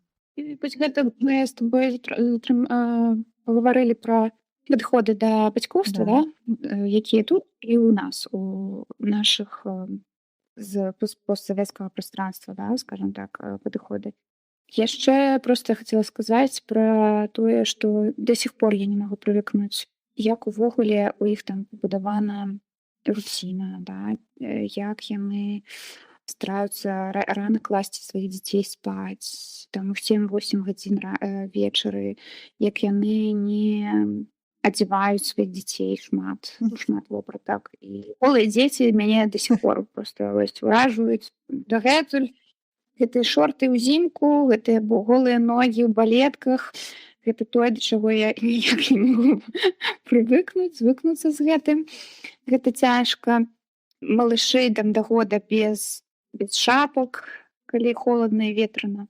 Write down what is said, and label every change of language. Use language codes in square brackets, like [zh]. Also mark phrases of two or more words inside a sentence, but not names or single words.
[be] Вось гэта мы з тобой пагаварылі пра падыходы да бацькоўства, да, якія тут і ў нас, у нашых з постсавецкага прастранства, да, скажам так, падыходы. Яшчэ проста хацела сказаць пра тое, што [ru] да сих пор [be] я не магу прывыкнуць, як увогуле у іх там пабудавана руціна, да? Як яны стараюцца рана класці сваіх дзяцей спаць, там у 7-8 гадзін вечары, як яны не адзяваюць сваіх дзяцей шмат вопратак. І голыя дзеці мяне [ru] да сих пор [be] проста уражваюць дагэтуль. Гэтыя шорты ўзімку, гэтыя голыя ногі ў балетках, гэта тое, да чаго я ніяк не магу звыкнуцца з гэтым. Гэта цяжка. Малышы там да года без шапак, калі холадна і ветрана.